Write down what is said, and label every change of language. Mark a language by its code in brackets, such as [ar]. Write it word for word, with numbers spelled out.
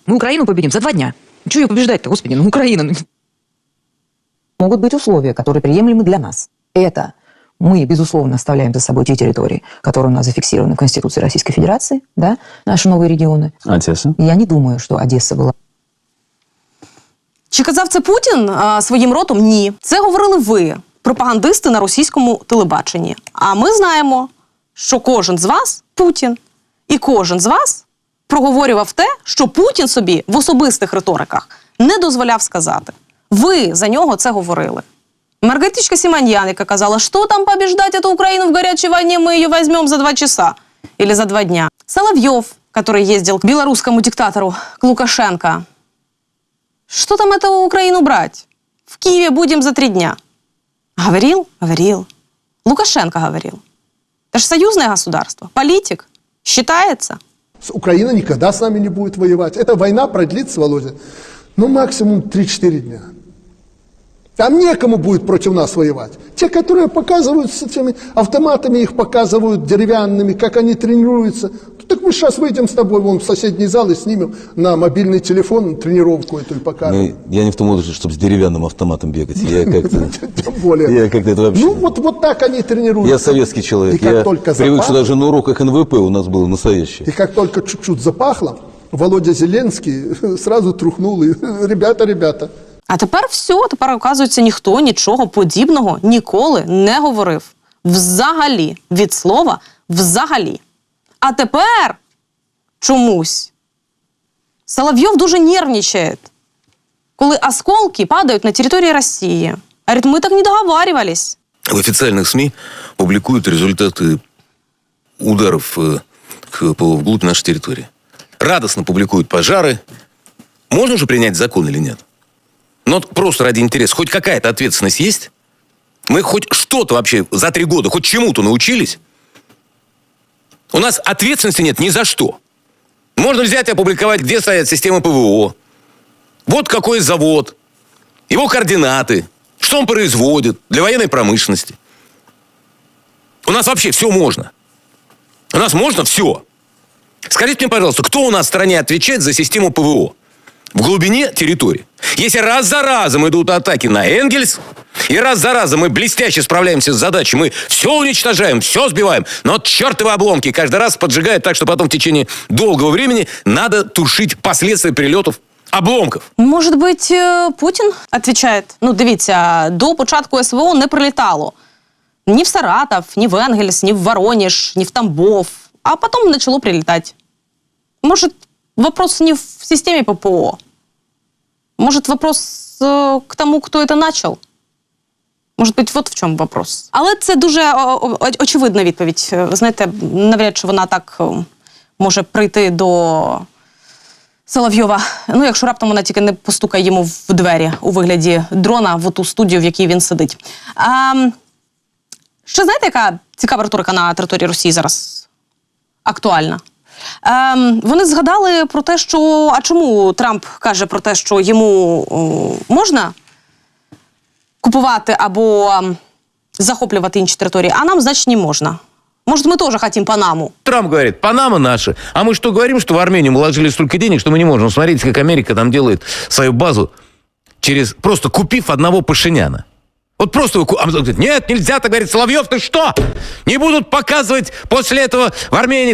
[ru] Мы Украину победим за два дня. Чего ее побеждать-то, господи, ну Украина. Могут быть условия, которые приемлемы для нас. Это мы, безусловно, оставляем за собой те территории, которые у нас зафиксированы в Конституции Российской Федерации, да, наши новые регионы. Одесса. Я не думаю, что Одесса была... [uk] Чи казав це Путін а, своїм ротом? Ні. Це говорили ви, пропагандисти на російському телебаченні. А ми знаємо, що кожен з вас – Путін. І кожен з вас проговорював те, що Путін собі в особистих риториках не дозволяв сказати. Ви за нього це говорили. Маргариточка Симоньян, яка казала, що там побіждати [ru] эту [uk] Україну в гарячій війні, ми її візьмемо [ru] за два часа или за два дня. Соловйов, который ездил к белорусскому диктатору, к Лукашенко. Что там эту Украину брать? В Киеве будем за три дня. Говорил? Говорил. Лукашенко говорил. Это же союзное государство. Политик. Считается. Украина никогда с нами не будет воевать. Эта война продлится, Володя, ну максимум три-четыре дня. Там некому будет против нас воевать. Те, которые показывают с этими автоматами, их показывают деревянными, как они тренируются. Так мы сейчас выйдем с тобой вон в соседний зал и снимем на мобильный телефон тренировку эту и покажем. Ну, я не в том возрасте, чтобы с деревянным автоматом бегать. Я как-то... Тем более. Я как-то это вообще... Ну, вот так они тренируются. Я советский человек. Я привык, что даже на уроках эн вэ пэ у нас было настоящее. И как только чуть-чуть запахло, Володя Зеленский сразу трухнул и «ребята, ребята». [uk] А тепер все, тепер, оказується, ніхто нічого подібного ніколи не говорив. Взагалі. Від слова «взагалі». А тепер чомусь Соловйов дуже нервничає, коли осколки падають на території Росії. Говорить, ми так не договарювались. [ru] В официальных СМИ публикуют результаты ударов вглубь нашей территории. Радостно публикуют пожары. Можно же принять закон или нет? Но просто ради интереса. Хоть какая-то ответственность есть? Мы хоть что-то вообще за три года, хоть чему-то научились? У нас ответственности нет ни за что. Можно взять и опубликовать, где стоят системы пэ вэ о. Вот какой завод. Его координаты. Что он производит для военной промышленности. У нас вообще все можно. У нас можно все. Скажите мне, пожалуйста, кто у нас в стране отвечает за систему пэ вэ о? В глубине территории. Если раз за разом идут атаки на Энгельс, и раз за разом мы блестяще справляемся с задачей, мы все уничтожаем, все сбиваем, но чертовы обломки каждый раз поджигают так, что потом в течение долгого времени надо тушить последствия прилетов обломков. Может быть, Путин отвечает? [uk] Ну, дивіться, до початку СВО не прилітало. Ні в Саратов, ні в Энгельс, ні в Воронеж, ні в Тамбов. [ru] А потом начало прилетать. Может, вопрос не в системе пэ пэ о. Может, вопрос э, к тому, кто это начал? [uk] Може бути, от в чому вопрос. Але це дуже очевидна відповідь. Знаєте, навряд чи вона так може прийти до Соловйова. Ну, якщо раптом вона тільки не постукає йому в двері у вигляді дрона в ту студію, в якій він сидить. А, ще знаєте, яка цікава риторика на території Росії зараз актуальна? А, вони згадали про те, що... А чому Трамп каже про те, що йому о, можна... купувати або захопливать інші территории, а нам, [ru] значит, [uk] не можно. [ru] Может, мы тоже хотим Панаму? Трамп говорит, Панама наша. А мы что говорим, что в Армению мы вложили столько денег, что мы не можем. Смотрите, как Америка там делает свою базу, через просто купив одного Пашиняна. Вот просто его купили. Нет, нельзя, так говорит Соловьев, ты что? Не будут показывать после этого в Армении.